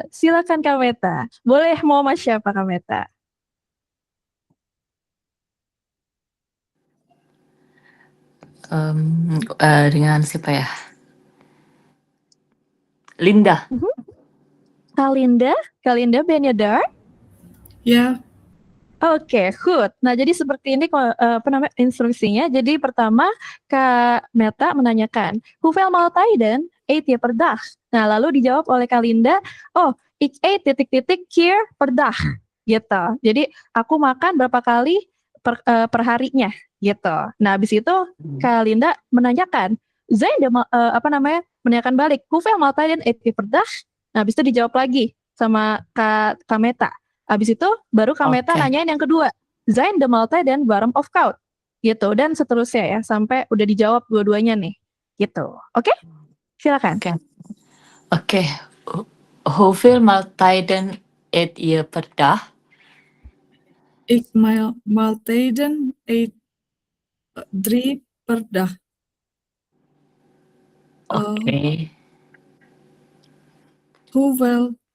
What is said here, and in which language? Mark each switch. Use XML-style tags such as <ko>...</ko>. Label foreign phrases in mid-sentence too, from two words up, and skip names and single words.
<id>Silakan Kak Meta. Boleh mau Mas siapa Kak Meta? Dengan siapa ya? Linda.</id> <nl>Kak Linda ben je daar? Ja,</nl> <en>Oke, good.</en> <id>Nah, jadi seperti ini instruksinya. Jadi pertama Kak Meta menanyakan,</id> <nl>hoeveel maaltijden eet je per dag?</nl> <id>Nah, lalu dijawab oleh Kak Linda, oh,</id> <nl>ik eet ... keer per dag.</nl> <id>Gitu. Jadi aku makan berapa kali per harinya gitu. Nah, habis itu Kak Linda menanyakan, menanyakan balik,</id> <nl>hoeveel maaltijden eet je per dag?</nl> <id>Nah, habis itu dijawab lagi sama Kak Meta. Habis itu baru Kak Meta nanyain yang kedua,</id> <nl>zijn de maaltijden warm of koud?</nl> <id>Gitu, dan seterusnya ya, sampai udah dijawab dua-duanya nih. Gitu, oke? Silakan. Oke.</id> <nl>Hoeveel maaltijden eet je per dag? ik maaltijden eet 3 per dag. Oké. Hoeveel?</nl>